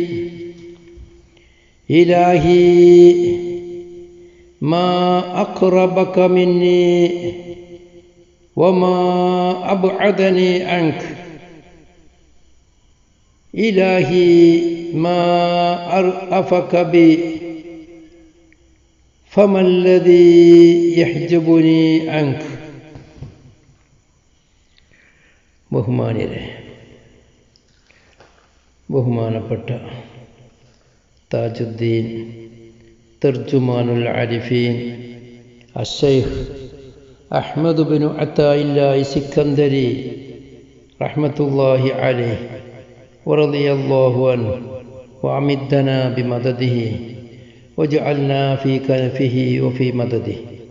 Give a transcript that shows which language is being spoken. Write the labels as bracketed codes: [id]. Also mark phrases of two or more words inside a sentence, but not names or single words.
[ar] إلهي ما أقربك مني وما أبعدني عنك. إلهي ما أرأفك بي فما الذي يحجبني عنك. ബഹുമാനപ്പെട്ട تاج الدين ترجمان العارفين الشيخ أحمد بن عطاء الله السكندري رحمة الله عليه ورضي الله عنه وأمدنا بمدده وجعلنا في كنفه وفي مدده.